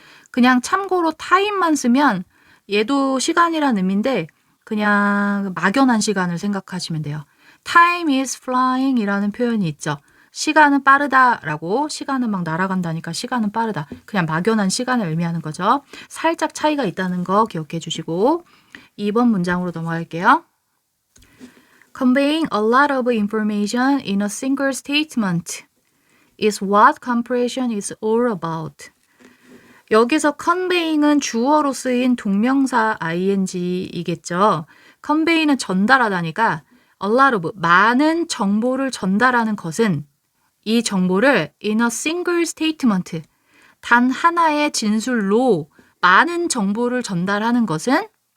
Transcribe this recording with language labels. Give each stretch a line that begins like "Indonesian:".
Korean: 그냥 참고로 타임만 쓰면 얘도 시간이란 의미인데 그냥 막연한 시간을 생각하시면 돼요.
English: Time is flying
Korean: 이라는 표현이 있죠. 시간은 빠르다라고, 시간은 막 날아간다니까 시간은 빠르다. 그냥 막연한 시간을 의미하는 거죠. 살짝 차이가 있다는 거 기억해 주시고 2번 문장으로 넘어갈게요.
English: Conveying a lot of information in a single statement is what comprehension is all about.
Korean: 여기서 conveying은 주어로 쓰인 동명사 ing이겠죠. convey는 전달하다니까
English: a lot of,
Korean: 많은 정보를 전달하는 것은 이 정보를
English: in a single statement,
Korean: 단 하나의 진술로 많은 정보를 전달하는 것은